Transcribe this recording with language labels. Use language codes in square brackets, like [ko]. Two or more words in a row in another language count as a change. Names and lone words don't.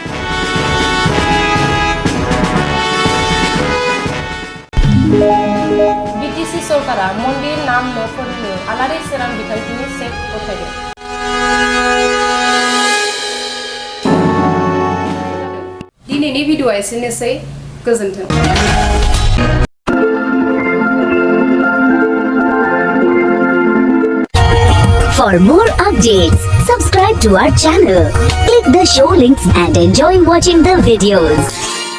[brx] बिटिसि सरकारा मन्दिर नाम न'फोरनो आलारि सोरां बिथांखिनि चेक गथायदों। दिनैनि भिडिअ'आ एसेनोसै। गोजोन्थों। [en] For more updates, subscribe to our channel, click the show links and enjoy watching the videos.